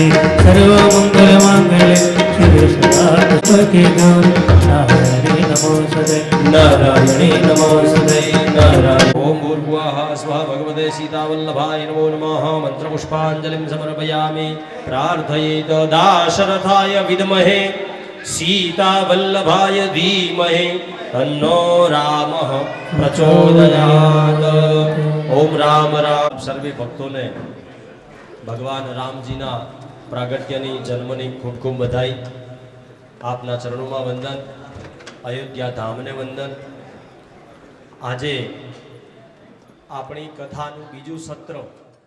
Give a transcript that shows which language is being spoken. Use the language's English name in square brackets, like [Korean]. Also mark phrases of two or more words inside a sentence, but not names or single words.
[Sanskrit] સર્વમંગલમાંગલ્યે શિવે સદાકે ગૌર નારાયણે નમોસ્તે. નારાયણે નમોસ્તે. નારાયણ. ઓમ ભૂર્ભુવઃ સ્વઃ ભગવતે સીતાવલ્લભાય નમો નમઃ. મંત્રપુષ્પાંજલિં સમર્પયામિ. પ્રાર્થયેત દાશરથાય વિદ્મહે सीतावल्लभाय धीमहि तन्नो रामः प्रचोदयात्. ओम राम राम. [Gujarati] સર્વે ભક્તોને ભગવાન રામજીના પ્રાગટ્યની જન્મની ખૂબ ખૂબ બધાઈ. આપના ચરણોમાં વંદન, અયોધ્યા ધામને વંદન. આજે આપણી કથાનું બીજું સત્ર